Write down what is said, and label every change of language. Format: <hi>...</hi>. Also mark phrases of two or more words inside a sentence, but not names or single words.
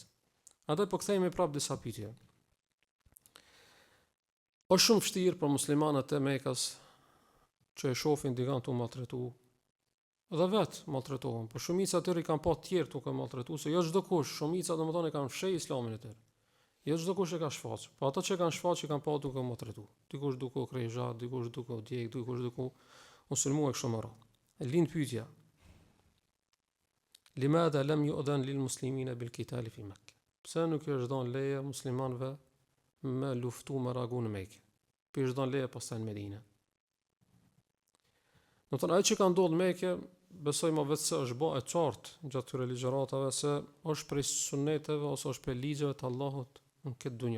<sq>Andaj po kthehemi prapë disa pyetje. Është shumë vështirë për muslimanët e Mekës që e shohin dikant u maltretu, dhe vetë maltretohen, por shumica e tyre kanë pa të tjerë tuk e maltretu, se jo çdo kush, shumica domethënë kanë fsheh islamin e tyre. Jo çdo kush e ka shfaq, po ato që kanë shfaq që kanë pa duke maltretu. Dikush duke u krejzha, dikush duke u djeg, dikush duke u sulmuar kështu më radh. Lind pyetja.</sq> <ar>لماذا لم يؤذن للمسلمين بالقتال في مكة.</ar> <sq>Pse nuk i është dhënë leje muslimanëve me luftu me reagu në Mekë? Pse është dhënë leje pastaj në Medinë? Do të thonë ai që ka ndodhur në Mekë, besoj më vetë se është bë e qartë gjatë këtyre ligjëratave se është prej suneteve ose është prej ligjeve të Allahut në këtë dunjë.</sq>